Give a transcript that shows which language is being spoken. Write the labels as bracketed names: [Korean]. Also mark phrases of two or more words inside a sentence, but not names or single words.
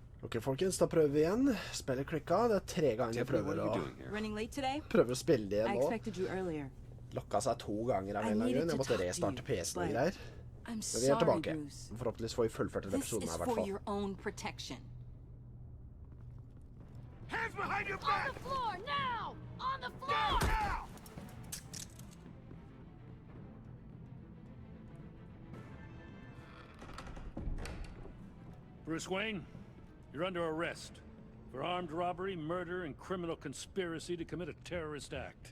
[Norwegian] Ok, folkens, da prøver vi igjen. Spillet klikka. Det er 3 ganger jeg prøver å spille det igjen nå. Lokka seg 2 ganger av en eller annen grunn. Jeg måtte restarte PC-en og greier. Men vi er tilbake. Forhåpentligvis får vi fullført denne episoden her, I hvert fall. [English] Hands behind your back! On the floor, now! On the floor! Now! Bruce Wayne, you're under arrest for armed robbery, murder, and criminal conspiracy to commit a terrorist act.